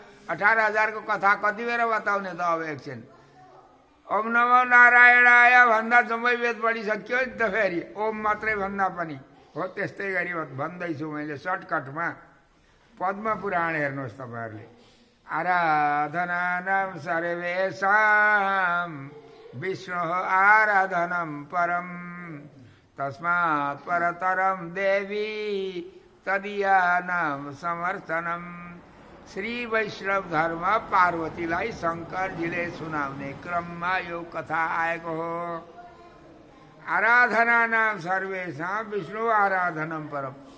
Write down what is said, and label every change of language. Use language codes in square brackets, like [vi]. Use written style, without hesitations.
[ne] 18,000 कथा कति बेर बताउने त? अब एकछिन [sa] ओम नमो नारायणाय [ne] भन्दा जम्मै वेद पढिसक्यो नि त, फेरि ओम मात्रै भन्दा पनि हो। त्यस्तै गरी भन्दैछु मैले सर्टकटमा। पद्म पुराण हेर्नुहोस् तपाईँहरूले। [sa] आराधनानां सर्वेषां विष्णुः आराधनं परं तस्मात् परतरं देवी तदीयानां समर्थनं। [ne] श्री वैष्णव धर्म पार्वतीलाई शङ्करजीले सुनाउने क्रममा यो कथा आएको हो। [sa] आराधनानां सर्वेषां विष्णु आराधनं परम।